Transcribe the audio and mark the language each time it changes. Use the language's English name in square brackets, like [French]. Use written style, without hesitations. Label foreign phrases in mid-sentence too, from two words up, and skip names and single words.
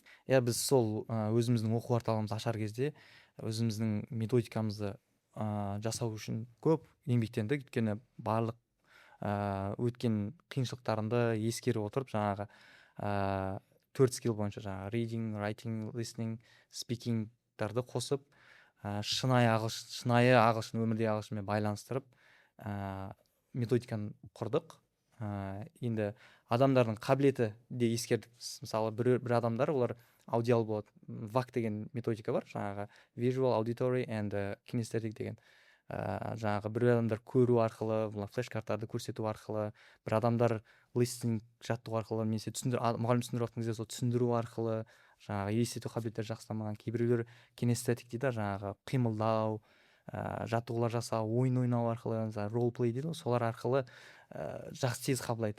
[Kazakh] Иә, біз сол өзіміздің оқу орталығымызды ашар кезде өзіміздің методикамызды жасау үшін көп еңбектендік, өйткені барлық өткен қиыншылықтарында ескере отырып жаңағы 4 скилл бойынша жаңағы [English] reading, writing, listening, speakingтарды [Kazakh] қосып шынайы ағылшын, өмірдегі ағылшынмен байланыстырып методиканы құрдық. Енді адамдардың қабілеті де ескердік. Мысалы бір адамдар олар аудиал болады. VAK деген методика бар, жаңағы [English] visual, auditory and kinesthetic [Kazakh] деген. Жаңағы бір адамдар көру арқылы, флеш-карттарды көрсету арқылы, бір адамдар listening жаттығу арқылы, немесе мұғалім түсіндіріп жатқан кезде сол түсіндіру арқылы, жаңағы елестету қабілеттері жақсы дамыған. Кейбіреулер кинестетик дейді, жаңағы қимылдау, жаттығулар жасау, ойын ойнау арқылы, [English] role play [Kazakh] дейді, солар арқылы жақсы тез қабылдайды.